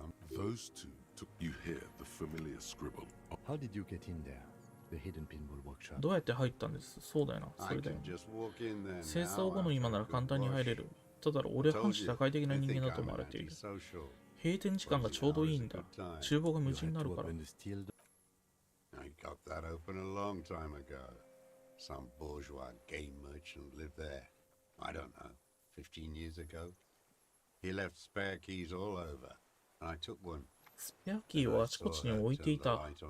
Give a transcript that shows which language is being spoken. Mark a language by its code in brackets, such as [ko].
[en] Those two took you hear the familiar scribble. How did you get in there? The hidden pinball workshop. [ja] どうやって入ったんです？そうだよな、それだよ。清掃後の今なら簡単に入れる。ただ俺は反社会的な人間だと思われている。閉店時間がちょうどいいんだ。厨房が無人になるから。 [en] I got that open a long time ago. Some bourgeois game merchant lived there. I don't know, 15 years ago. He left spare keys all over, and I took one. [ja] スペアキーをあちこちに置いていた。